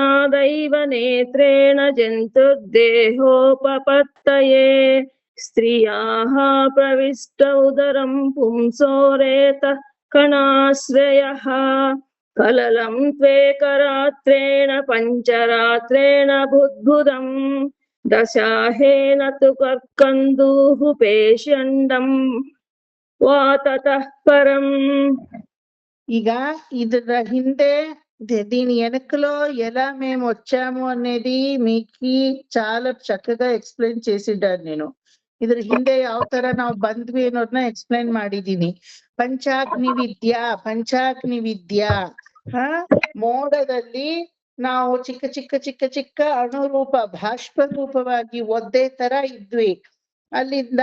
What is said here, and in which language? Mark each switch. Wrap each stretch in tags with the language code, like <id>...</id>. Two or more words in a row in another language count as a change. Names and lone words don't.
<sa>दैव नेत्रेण जन्तुर्देहोपपत्तये स्त्रियाः प्रविष्ट उदरं पुंसोरेतः कणाश्रयः कललं त्वेकरात्रेण पञ्चरात्रेण बुद्बुदं दशाहेन तु कर्कन्दूः पेषण्डं वा ततः परम्</sa> <kn>ಈಗ ಇದರ ಹಿಂದೆ</kn> <te>దీని వెనకలో ఎలా మేము వచ్చాము అనేది మీకు చాలా చక్కగా ఎక్స్ప్లెయిన్ చేసిದ್ದಾను నేను</te> <kn>ಇದ್ರ ಹಿಂದೆ ಯಾವ ತರ ನಾವು ಬಂದ್ವಿ ಅನ್ನೋದನ್ನ ಎಕ್ಸ್ಪ್ಲೈನ್ ಮಾಡಿದೀನಿ ಪಂಚಾಗ್ನಿ ವಿದ್ಯಾ ಮೋಡದಲ್ಲಿ ನಾವು ಚಿಕ್ಕ ಚಿಕ್ಕ ಚಿಕ್ಕ ಚಿಕ್ಕ ಅಣುರೂಪ ಬಾಷ್ಪ ರೂಪವಾಗಿ ಒದ್ದೆ ತರ ಇದ್ವಿ ಅಲ್ಲಿಂದ</kn>